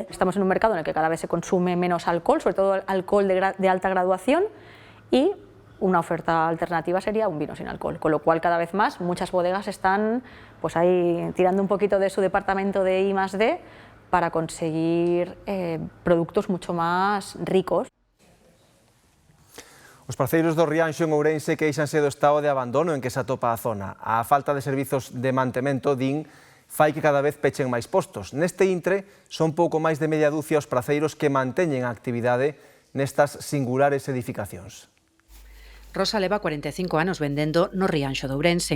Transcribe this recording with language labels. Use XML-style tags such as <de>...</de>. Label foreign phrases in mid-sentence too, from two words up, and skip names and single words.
<es>Estamos en un mercado en el que cada vez se consume menos alcohol, sobre todo alcohol de alta graduación, y una oferta alternativa sería un vino sin alcohol, con lo cual cada vez más muchas bodegas están pues ahí tirando un poquito de su departamento de I+D para conseguir productos mucho más ricos.</es> <gl>Os parceiros do Rianxo en Ourense queixanse do estado de abandono en que se atopa a zona. A falta de servizos de mantemento, din, fai que cada vez pechen máis postos. Neste intre, son pouco máis de media dúcia os praceiros que manteñen a actividade nestas singulares edificacións. Rosa leva 45 anos vendendo no Rianxo de Ourense.</gl>